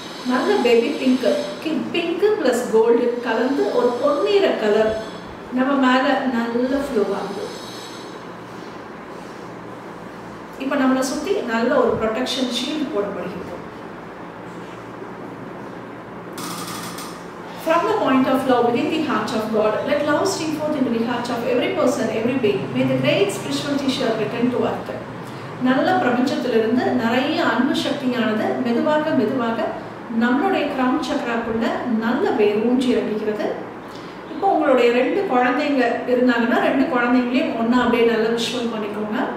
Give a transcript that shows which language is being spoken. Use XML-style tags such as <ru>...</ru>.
<ta>நல்ல baby pink plus gold கலந்து ஒரு பொன்னிற கலர் நம்ம மேலே நல்ல ஃப்ளோ ஆகுது. இப்போ நம்மளை சுற்றி நல்ல ஒரு ப்ரொடெக்ஷன் ஷீல்ட் போடப்படுகிறது.</ta> <en>From the point of love within the heart of God, let love stream forth into the heart of every person, every being. May the great spiritual teacher return to earth.</en> <ta>நல்ல பிரபஞ்சத்திலிருந்து நிறைய அன்பு சக்தியானது மெதுவாக நம்மளுடைய crown சக்கராக்குள்ள நல்ல வேர் ஊன்றி இறங்குகிறது. இப்போ உங்களுடைய 2 குழந்தைங்க இருந்தாங்கன்னா 2 குழந்தைங்களையும் ஒன்றா அப்படியே நல்லா விஷுவல் பண்ணிக்கோங்க.</ta>